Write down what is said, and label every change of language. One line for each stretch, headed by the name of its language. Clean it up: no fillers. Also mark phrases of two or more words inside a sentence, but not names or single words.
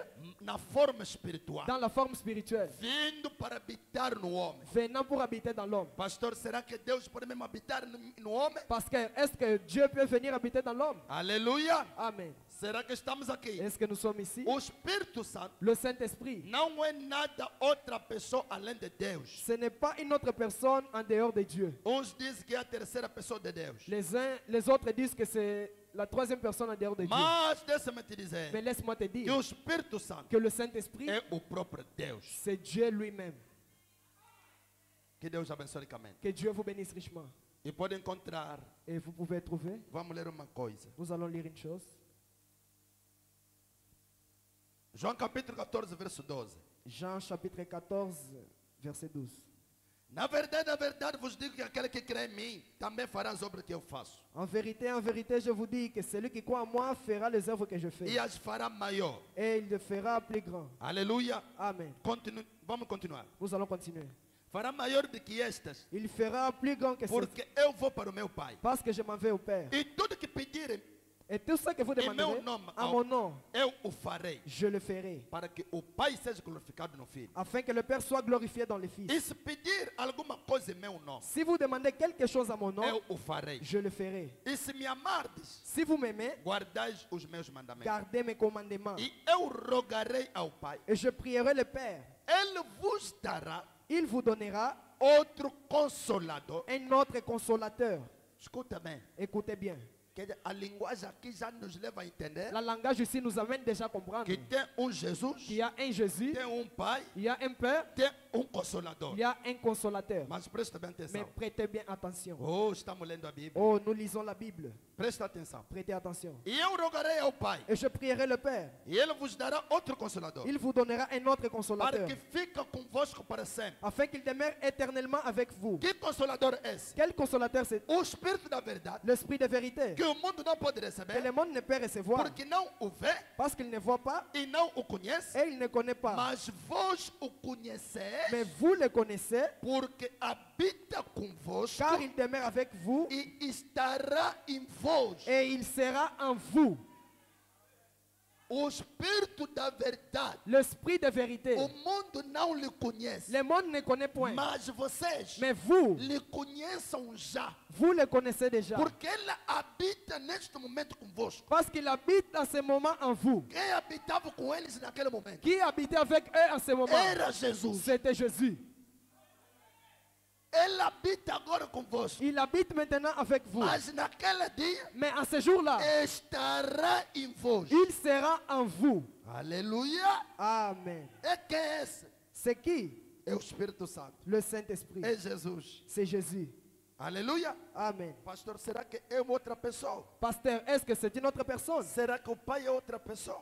Portuguese: na forma espiritual
French: dans la forme spirituelle,
Portuguese: vindo para habitar no homem.
French: venant pour habiter dans l'homme.
Portuguese: Pastor, será que Deus pode mesmo habitar no homem?
French: Parce que est-ce que Dieu peut venir habiter dans l'homme?
Portuguese: Aleluia.
French: Amen.
Portuguese: Será que estamos aqui?
French: Est-ce que nous sommes ici?
Portuguese: O Espírito Santo
French: Le Saint-Esprit,
Portuguese: não é nada outra pessoa além de Deus.
French: ce n'est pas une autre personne en dehors de Dieu.
Portuguese: Uns dizem que é a terceira pessoa de Deus.
French: Les autres disent que c'est la troisième personne en dehors de Dieu.
Portuguese: Mas deixa-me te dizer
French: Mais laisse-moi te
Portuguese: que
French: dire
Portuguese: o Espírito Santo
French: que le Saint-Esprit,
Portuguese: é o próprio Deus.
French: c'est Dieu lui-même.
Portuguese: Que Deus abençoe ricamente.
French: Que Dieu vous bénisse richement.
Portuguese: E pode encontrar,
French: Et vous pouvez trouver,
Portuguese: vamos ler uma coisa.
French: nous allons lire une chose.
Portuguese: João capítulo 14, verso 12.
French: Jean chapitre 14, verset 12.
Portuguese: Na verdade vos digo que aquele que crê em mim também fará as obras que eu faço.
French: En vérité, je vous dis que celui qui croit en moi fera les œuvres que je fais.
Portuguese: E as fará maior.
French: Et il le fera plus grand.
Portuguese: Aleluia.
French: Amen.
Portuguese: Vamos continuar.
French: Nous allons continuer.
Portuguese: Fará maior do que estas,
French: Il fera plus grand que ça.
Portuguese: porque eu vou para o meu Pai.
French: Parce que je m'en vais au Père.
Portuguese: E tudo que pedirem,
French: Et tout ça que vous
Portuguese: em meu
French: demanderez,
Portuguese: nome,
French: à mon nom,
Portuguese: eu o farei,
French: je le ferai.
Portuguese: para que o Pai seja glorificado no Filho.
French: Afin que le Père soit glorifié dans le Fils.
Portuguese: E se pedir alguma coisa em meu nome,
French: Si vous demandez quelque chose à mon nom,
Portuguese: eu o farei.
French: je le ferai.
Portuguese: E se me amardes,
French: Si vous m'aimez,
Portuguese: guardais os meus mandamentos.
French: gardez mes commandements.
Portuguese: E eu rogarei ao Pai,
French: Et je prierai le Père.
Portuguese: Ele vos dará
French: Il vous donnera
Portuguese: outro consolador.
French: un autre consolateur.
Portuguese: Escuta bem,
French: Écoutez bien.
Portuguese: que a linguagem aqui já nos leva a entender
French: La langage ici nous amène déjà à comprendre
Portuguese: que tem Jesus,
French: qu'il y a un Jésus,
Portuguese: tem Pai,
French: il y a un Père,
Portuguese: tem Consolador.
French: il y a un consolateur.
Portuguese: Mas presta bem
French: Mais
Portuguese: atenção.
French: prêtez bien attention.
Portuguese: Oh, estamos lendo a Bíblia.
French: Oh, nous lisons la Bible.
Portuguese: Presta atenção.
French: Prêtez attention.
Portuguese: E eu rogarei ao Pai,
French: Et je prierai le Père.
Portuguese: e Ele vos dará outro Consolador,
French: Il vous donnera un autre
Portuguese: para
French: consolateur.
Portuguese: que fique convosco para sempre.
French: Afin qu'il demeure éternellement avec vous.
Portuguese: Que Consolador é esse?
French: Quel consolateur c'est?
Portuguese: O Espírito da verdade,
French: L'Esprit de vérité.
Portuguese: que o mundo não pode
French: Que
Portuguese: receber,
French: le monde ne peut recevoir.
Portuguese: porque não o vê
French: Parce qu'il ne voit pas
Portuguese: e não o conhece,
French: et il ne connaît pas.
Portuguese: mas vós o conheceis,
French: Mais vous le connaissez
Portuguese: porque habita convosco
French: car il demeure avec vous
Portuguese: e estará em vós.
French: et il sera en vous.
Portuguese: O Espírito da verdade,
French: L'Esprit de vérité.
Portuguese: o mundo não lhe conhece,
French: Le monde ne connaît point.
Portuguese: mas vocês
French: Mais vous,
Portuguese: lhe conheçam já,
French: vous le connaissez déjà.
Portuguese: porque ele habita neste momento convosco.
French: Parce qu'il habite en ce moment en vous.
Portuguese: Quem habitava com eles naquele momento
French: Qui habitait avec eux en ce moment?
Portuguese: era Jesus.
French: C'était Jésus.
Portuguese: Ele habita agora convosco,
French: Il habite maintenant avec vous.
Portuguese: mas naquele dia
French: Mais en ce jour-là,
Portuguese: estará em vós.
French: il sera en vous.
Portuguese: Aleluia!
French: Amen.
Portuguese: É quem é esse?
French: C'est qui?
Portuguese: É o Espírito Santo.
French: Le Saint-Esprit.
Portuguese: É Jesus.
French: C'est Jésus.
Portuguese: Aleluia!
French: Amen.
Portuguese: Pastor, será que é outra pessoa?
French: Pasteur, est-ce que c'est une autre personne?
Portuguese: Será que o Pai é outra pessoa?